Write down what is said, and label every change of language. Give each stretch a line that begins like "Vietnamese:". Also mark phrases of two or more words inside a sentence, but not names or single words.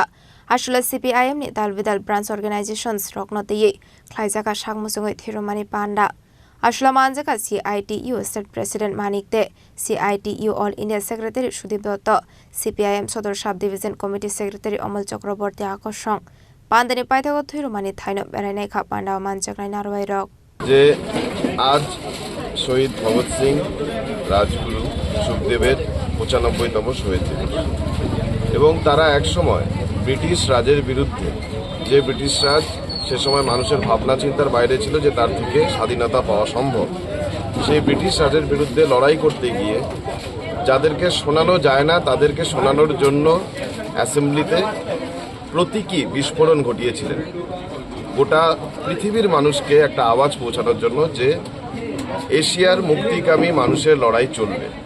Kok Borok: Ashla CPIM ni Dalvidal
English: Branch Organizations
Kok Borok: Roknotiye Klaizaka Shakmusangai Thirumani Panda Ashla Manjaka CITU
English: State President
Kok Borok: Manikde CITU
English: All India Secretary
Kok Borok: Sudip Dotto CPIM Sodor
English: Sub Division Committee Secretary
Kok Borok: Omol Chakraborty Akoshong Pandani Paithago Thirumani Thaino Beranai Kha Panda Manjaknai Narwai Rok
Bangla: যে আজ শহীদ ভগৎ সিং রাজগুরু সুখদেবের ৯৫তম শহীদ দিবস এবং তারা একসময় ব্রিটিশ রাজের বিরুদ্ধে যে ব্রিটিশ রাজ সে সময় মানুষের ভাবনা চিন্তার বাইরে ছিল যে তার থেকে স্বাধীনতা পাওয়া সম্ভব সেই ব্রিটিশ রাজের বিরুদ্ধে লড়াই করতে গিয়ে যাদেরকে শোনানো যায় না তাদেরকে শোনানোর জন্য অ্যাসেম্বলিতে প্রতীকী বিস্ফোরণ ঘটিয়েছিলেন গোটা পৃথিবীর মানুষকে একটা আওয়াজ পৌঁছানোর জন্য যে এশিয়ার মুক্তিকামী মানুষের লড়াই চলবে